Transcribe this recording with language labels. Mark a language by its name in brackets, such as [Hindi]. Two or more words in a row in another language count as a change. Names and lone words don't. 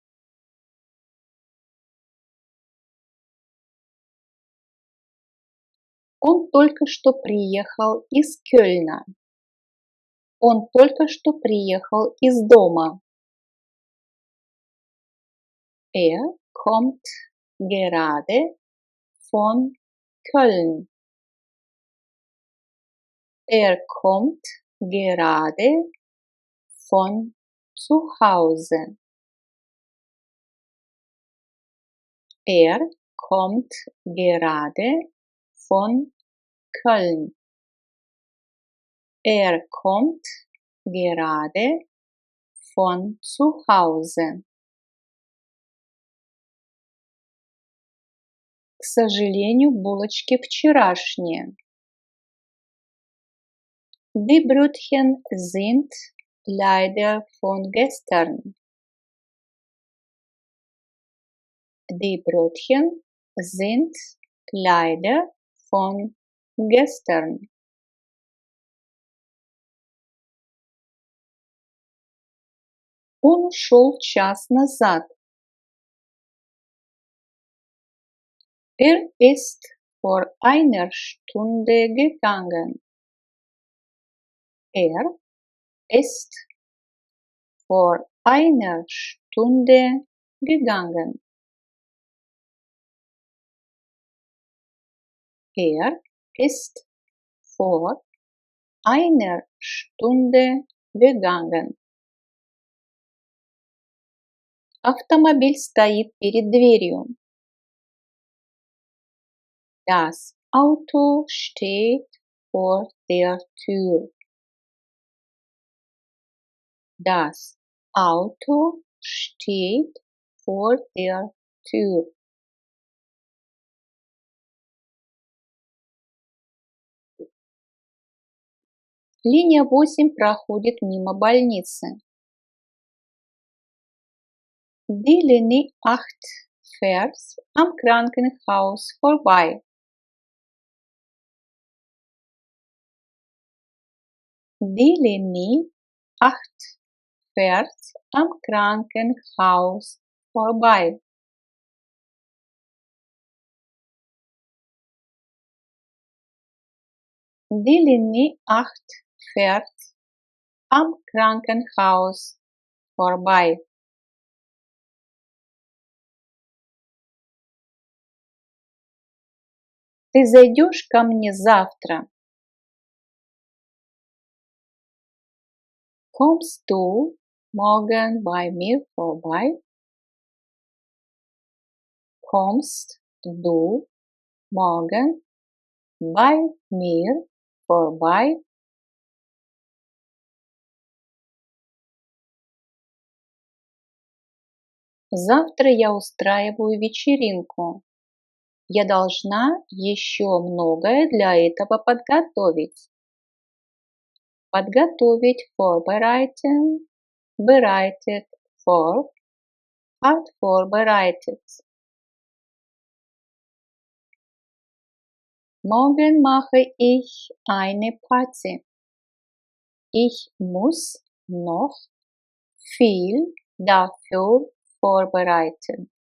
[Russian] Он только что приехал из Кёльна. Он только что приехал из дома. [German] Er kommt gerade von Köln. Er kommt gerade von zu Hause. Er kommt gerade von Köln. Er kommt gerade von zu Hause. [Russian] К сожалению, булочки вчерашние. [German] Die Brötchen sind leider von gestern. Die Brötchen sind leider von gestern. [Russian] Он ушел час назад. [German] Er ist vor einer Stunde gegangen. Er ist vor einer Stunde gegangen. Er ist vor einer Stunde gegangen. [Russian] Автомобиль стоит перед дверью. [German] Das Auto steht vor der Tür. Das Auto steht vor der Tür. [Russian] Линия 8 проходит мимо больницы. [German] Die Linie 8 fährt am Krankenhaus vorbei. Die Linie 8 fährt am Krankenhaus vorbei. Die Linie 8 fährt am Krankenhaus vorbei. [Russian] Ты зайдешь ко мне завтра? [German] Kommst du morgen bei mir vorbei? Kommst du morgen bei mir vorbei? [Russian] Завтра я устраиваю вечеринку. Я должна еще многое для этого подготовить. [German] Подготовить vorbereiten, bereitet vor, hat vorbereitet. Morgen mache ich eine Party. Ich muss noch viel dafür vorbereiten.